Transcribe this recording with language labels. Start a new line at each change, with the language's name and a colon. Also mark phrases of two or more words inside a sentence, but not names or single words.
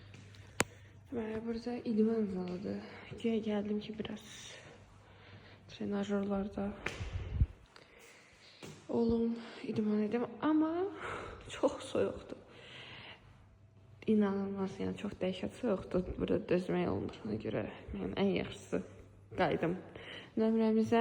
Turkish: Ve burada idman zalıdır. Güya geldim ki biraz trenajörlarda oğlum idman edim ama çok soyuqdur.
Azerbaijani: İnanılmaz, yani çok dəhşət soyuqdur. Burada dözmək olmur. Ona görə mənim ən yaxşısı qayıdım nömrəmizə.